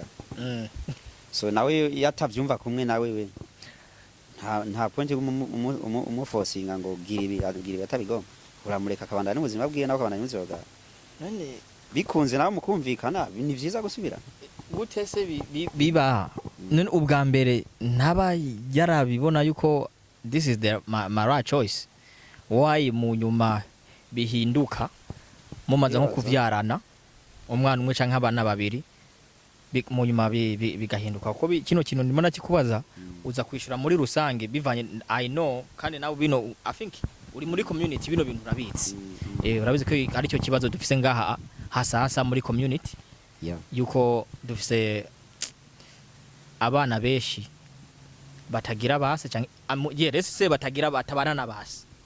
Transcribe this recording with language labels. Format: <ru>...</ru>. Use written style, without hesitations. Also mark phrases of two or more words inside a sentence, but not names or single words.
<rn>So nawe yatavyumva kumwe nawe we nta point umuforcinga ngo gira ibi atabigomba uramureka akabandana n'ubuzima bwiye nawe akabandana n'ubuzima bwawe none bikunze nawe mukumvikana ni vyiza gusubira gute se biba none ubwa mbere ntaba yarabibona yuko</rn> <en>this is my right choice why</en> <rn>mu nyuma bihinduka mumaze nko kuvyarana umwana umwe canke abana babiri mu nyuma bigahinduka kuko kino kintu ndimo nakikubaza uza kwishura muri rusange bivanye</rn> <en>I know</en> <rn>kandi nawe bino</rn> <en>I think</en> <rn>uri muri community bino bintu urabitse urabizi ko ari cyo kibazo dufise ngaha hasa muri community yuko dufise abana beshi batagira base canke se batagira batabana na base.</rn>